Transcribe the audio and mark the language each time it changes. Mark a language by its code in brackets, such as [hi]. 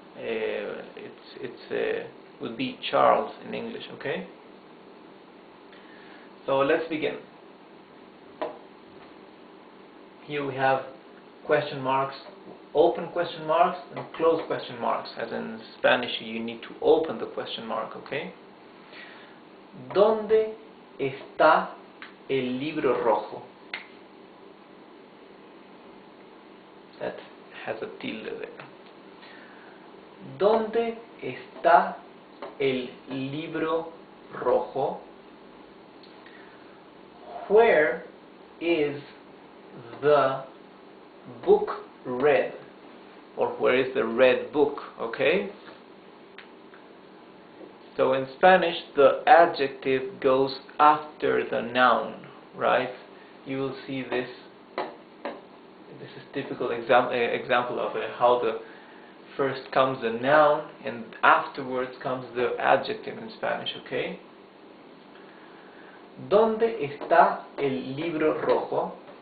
[en] It's would be Charles in English. Okay. So let's begin. Here we have question marks, open question marks and close question marks. As in Spanish, you need to open the question mark, okay? [es] ¿Dónde está el libro rojo? [en] That has a tilde there. [es] ¿Dónde está el libro rojo? [en] Where is the book red, or where is the red book? Okay, so in Spanish the adjective goes after the noun, right? You will see this is typical example of how the first comes the noun and afterwards comes the adjective in Spanish. [es] Okay, ¿dónde está el libro rojo?